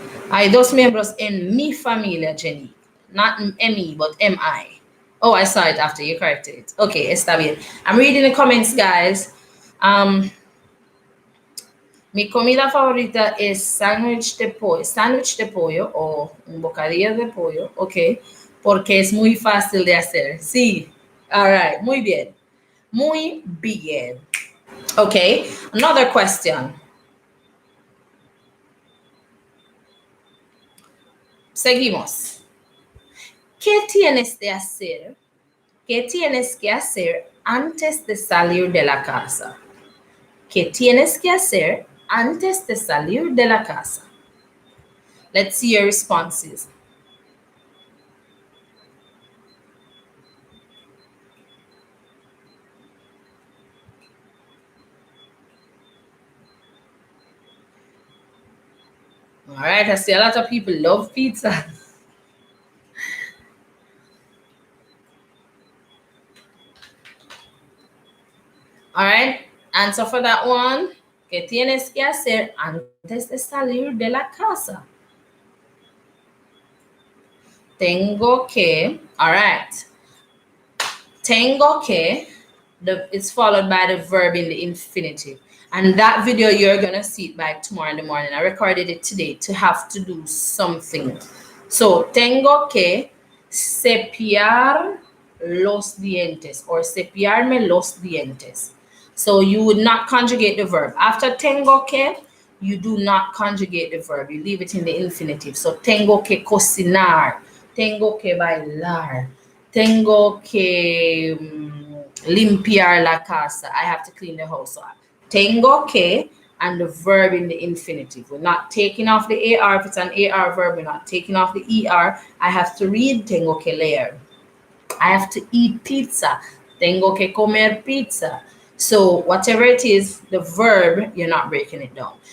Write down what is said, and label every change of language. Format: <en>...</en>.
<es>Hay dos miembros en mi familia, Jenny.</es> <en>Not M-E, but M-I. Oh, I saw it after you corrected it. Okay,</en> <es>está bien.</es> <en>I'm reading the comments, guys.</en> <es>Mi comida favorita es sándwich de pollo o un bocadillo de pollo, ok, porque es muy fácil de hacer. Sí,</es> <en>all right,</en> <es>muy bien. Muy bien.</es> <en>Okay, another question.</en> <es>Seguimos. ¿Qué tienes de hacer? ¿Qué tienes que hacer antes de salir de la casa? ¿Qué tienes que hacer antes de salir de la casa?</es> <en>Let's see your responses. All right, I see a lot of people love pizza. All right, answer for that one.</en> <es>¿Qué tienes que hacer antes de salir de la casa? Tengo que, all right. Tengo que,</es> <en>it's followed by the verb in the infinitive. And that video, you're going to see it by tomorrow in the morning. I recorded it today to have to do something. So,</en> <es>tengo que cepillar los dientes</es> <en>or</en> <es>cepillarme los dientes.</es> <en>So, you would not conjugate the verb. After tengo que, you do not conjugate the verb. You leave it in the infinitive. So,</en> <es>tengo que cocinar. Tengo que bailar. Tengo que limpiar la casa.</es> <en>I have to clean the house. So,</en> <es>tengo que</es> <en>and the verb in the infinitive. We're not taking off the AR. If it's an AR verb, we're not taking off the ER. I have to read</en> <es>tengo que leer.</es> <en>I have to eat pizza.</en> <es>Tengo que comer pizza.</es> <en>So whatever it is, the verb, you're not breaking it down.</en>